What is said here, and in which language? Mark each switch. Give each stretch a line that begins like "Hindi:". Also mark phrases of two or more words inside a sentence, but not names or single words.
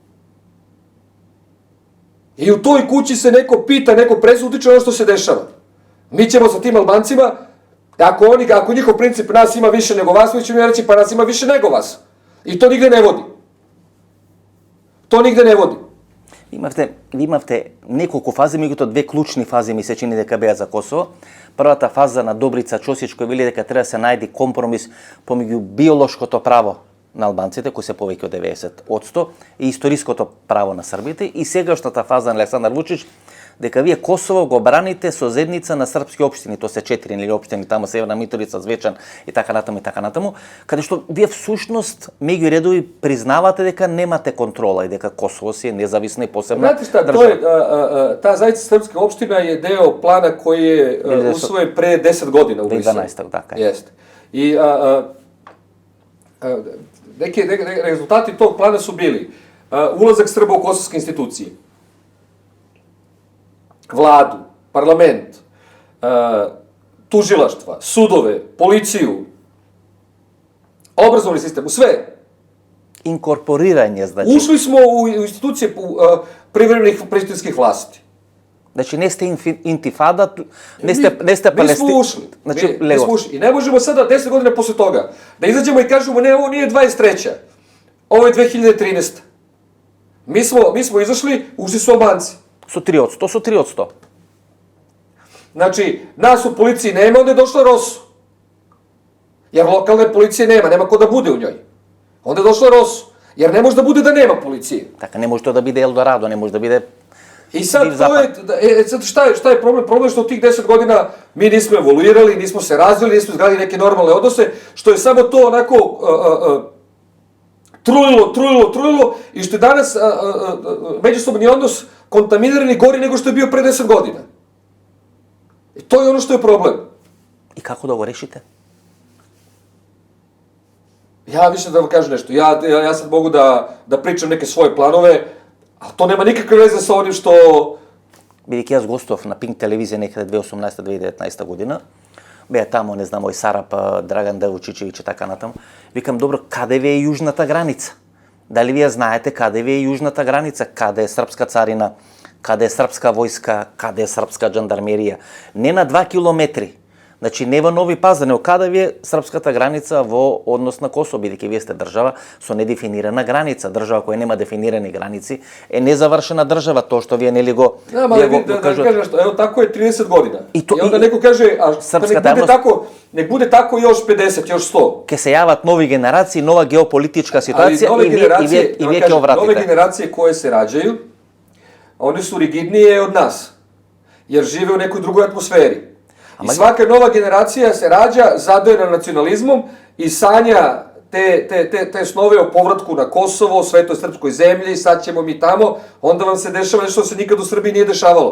Serbian: I u toj kući se neko pita, neko presutiče ono što se dešava. Mi ćemo sa tim Albancima, ako njihov princip nas ima više nego vas, mi ćemo reći pa nas ima više nego vas. I to nigde ne vodi. To nigde ne vodi.
Macedonian: Ви имавте неколку фази, меѓутоа две клучни фази ми се чини дека беа за Косово. Првата фаза на Добрица Чосич кој вели дека треба да се најде компромис помеѓу биолошкото право на албанците, кои се повеќе од 90%, и историското право на србите, и сегашната фаза на Александар Вучич, дека вие Косово го браните со зедница на српски општини, тоа се 4 или општини, тамо Северна Митроvica, Звечан и така натаму, каде што вие всушност меѓу редови признавате дека немате контрола и дека Косово си е независна и посебна држава. Та заедница српска општина
Serbian: je deo plana koji je usvojen pre 10 godina u Briselu.
Macedonian: 2012, така.
Serbian: Jeste. I neki rezultati tog plana su bili ulazak Srba u kosovske institucije, vladu, parlament, tužilaštva, sudove, policiju, obrazovni sistem, u sve.
Macedonian: Inkorporiraње, значи.
Serbian: Ušli smo u institucije privremenih prištinskih vlasti.
Macedonian: Значи не сте интифада, не сте Палестина.
Serbian: Mi smo ušli. I ne možemo sada 10 godina posle toga da izađemo i kažemo ne, ovo nije 23. Ovo je 2013. Mi smo izašli, ušli su Albanci.
Macedonian: Со 3%, со 3%.
Serbian: Znači, nas u policiji nema, onda je došla Rosu. Jer lokalne policije nema ko da bude u njoj. Onda je došla Rosu. Jer ne može da bude da nema policije.
Macedonian: Така, не може тоа да биде Елдорадо, не може да биде...
Serbian: I sad, Div zapad. sad šta je problem? Problem je što u tih 10 godina mi nismo evoluirali, nismo se razvili, nismo izgradili neke normalne odnose, što je samo to onako trulilo i što je danas međusobni odnos kontaminiran i gori nego što je bio pre 10 godina. I to je ono što je problem.
Macedonian: И како да го решите?
Serbian: Ja više da vam kažem nešto, ja sad mogu da pričam neke svoje planove, a to nema nikakve veze sa onim što...
Macedonian: Бидејќи јас гостував на Пинк телевизија некаде 2018-2019 година, беа тамо, не знам, ој Сарап, Драган Делчичевиќ и така натаму. Викам, добро, каде ви е јужната граница? Дали вие знаете каде ви е јужната граница? Каде е српска царина? Каде е српска војска? Каде е српска джандармерија? Не на 2 километри. Значи, не во Нови Пазар, не каде ви е српската граница во однос на Косово, бидејќи вие сте држава со недефинирана граница. Држава која нема дефинирани граници е незавршена држава, тоа што вие нели го...
Serbian: Да, ма да кажем нешто, ево тако е 30 година. И onda neko kaže, a nek bude tako još 50, još 100.
Macedonian: Ке се јават нови генерации, нова геополитичка ситуација и вие ќе овратите.
Serbian: Nove generacije koje se rađaju, one su rigidnije od nas, jer žive u nekoj drugoj atmosferi. I svaka nova generacija se rađa zadojena nacionalizmom i sanja te snove o povratku na Kosovo, svetoj srpskoj zemlji, sad ćemo mi tamo, onda vam se dešava nešto što se nikad u Srbiji nije dešavalo.